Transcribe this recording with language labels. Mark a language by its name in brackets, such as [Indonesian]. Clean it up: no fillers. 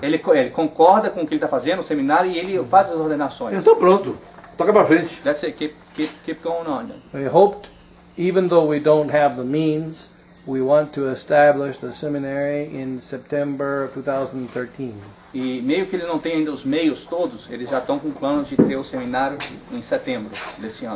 [Portuguese] ele concorda com o que ele está fazendo, o seminário, e ele faz as ordenações. Então pronto, toca pra frente. [English] That's it, keep going on. We hoped, even though we don't have the means, we want to establish the seminary in September of 2013. [Portuguese] E meio que ele não tem ainda os meios todos, eles já estão com planos de ter o seminário em setembro desse ano.